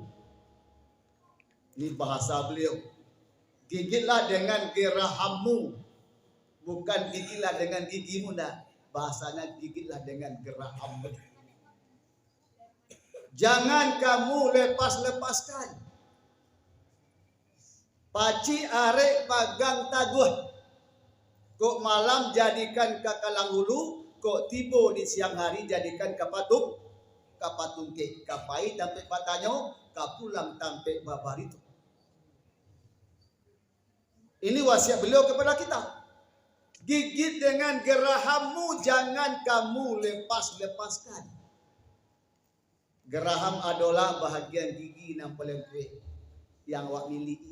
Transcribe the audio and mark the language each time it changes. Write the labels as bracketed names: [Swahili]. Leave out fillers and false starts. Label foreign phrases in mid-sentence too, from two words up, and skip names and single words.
[Indonesian] Ini bahasa beliau. Gigitlah dengan gerahammu. Bukan gigitlah dengan gigimu, nah. Bahasanya gigitlah dengan gerahammu. Jangan kamu lepas-lepaskan. [Minangkabau] Paci arek pagang taguh. Kok malam jadikan kakalang hulu, kok tiba di siang hari jadikan kapatung ke kapai tampe patanyo, kapulang tampe babarito. [Indonesian] Ini wasiat beliau kepada kita. Gigit dengan gerahammu, jangan kamu lepas-lepaskan. Geraham adalah bahagian gigi yang paling kuat yang awak miliki.